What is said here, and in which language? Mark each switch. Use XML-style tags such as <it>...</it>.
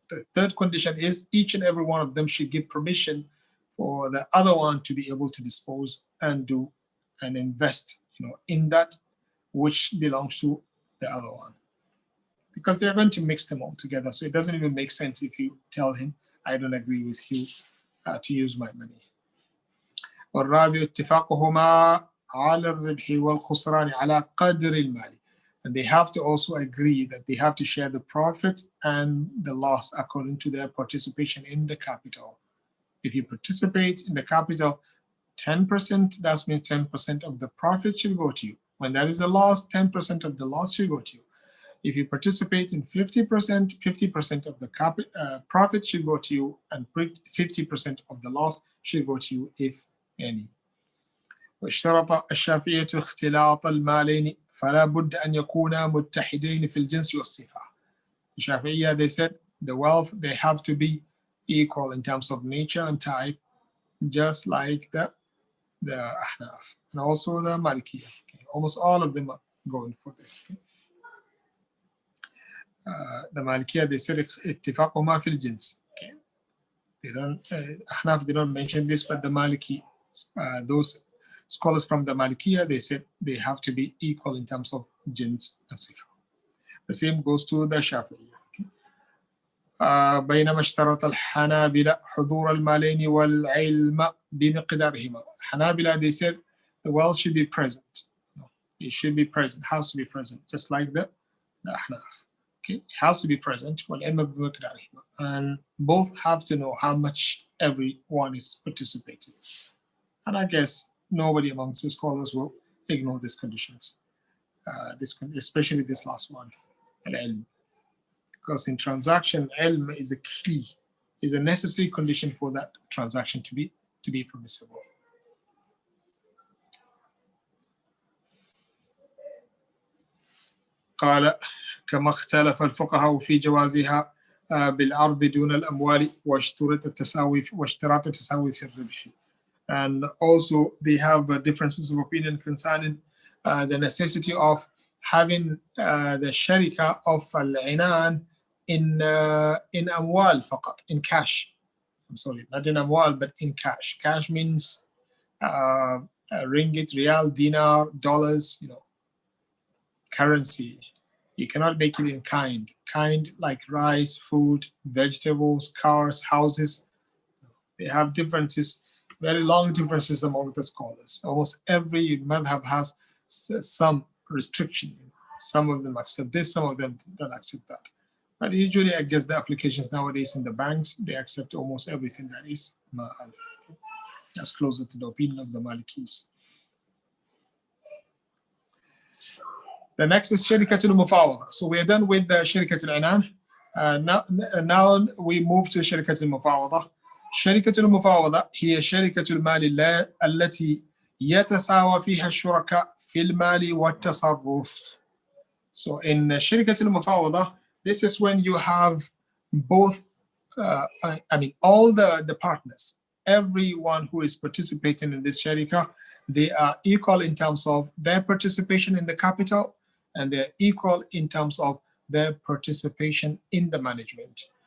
<en>The third condition is each and every one of them should give permission for the other one to be able to dispose and do and invest, in that which belongs to the other one. Because they're going to mix them all together. So it doesn't even make sense if you tell him, I don't agree with you to use my money.</en> <ar>والرابع اتفاقهما على الربح والخسران على قدر المال.</ar> <en>And they have to also agree that they have to share the profit and the loss according to their participation in the capital. If you participate in the capital 10%, that means 10% of the profit should go to you. When there is a loss, 10% of the loss should go to you. If you participate in 50%, 50% of the profit should go to you, and 50% of the loss should go to you, if any.</en> <ar>واشترط الشافعية اختلاط المالين فلا بد أن يكونا متحدين في الجنس والصفة.</ar> <en>The Shafi'iyya, they said the wealth, they have to be equal in terms of nature and type, just like the Ahnaf and also the Malikiyya. Okay. Almost all of them are going for this. Okay. The Malikiyya, they said</en> <ar>اتفاقهما في الجنس.</ar> <en>Okay. They don't, Ahnaf, they don't mention this, but the Maliki, those scholars from the Malikiyya, they said they have to be equal in terms of jins and sifa. The same goes to the Shafi'iyya. Okay.</en> <ar>بينما اشترط الحنابلة حضور المالين والعلم بمقدارهما.</ar> <en>Hanabila, they said the wealth should be present. It should be present, has to be present, just like the Ahnaf. Okay, it has to be present. And both have to know how much everyone is participating. And I guess nobody amongst the scholars will ignore these conditions, especially this last one, al-ilm. Because in transaction, ilm is a key, is a necessary condition for that transaction to be permissible.</en> <ar>قال كما اختلف الفقهاء في جوازها بالعرض دون الأموال واشتراط التساوي في الربح.</ar> <en>And also they have differences of opinion concerning the necessity of having the sharika of al-inan in amwal faqat, in cash. I'm sorry, not in amwal, but in cash. Cash means ringgit, real, dinar, dollars, currency. You cannot make it in kind. Kind like rice, food, vegetables, cars, houses. They have differences, very long differences among the scholars. Almost every madhab has some restriction. Some of them accept this, some of them don't accept that. But usually, I guess the applications nowadays in the banks, they accept almost everything that is ma'al. That's closer to the opinion of the Malikis. The next is Sharikatsu Mufawada. So we are done with the Sharikatsu Inan. Now we move to Sharikatsu Mufawada.</en> <ar>Sharikatsu Mufawada هي شركة المال التي يتساوى فيها الشركاء في المال والتصرف.</ar> <en>So in Sharikatsu Mufawada, this is when you have both, all the partners, everyone who is participating in this sharika, they are equal in terms of their participation in the capital, and they're equal in terms of their participation in the management.</en>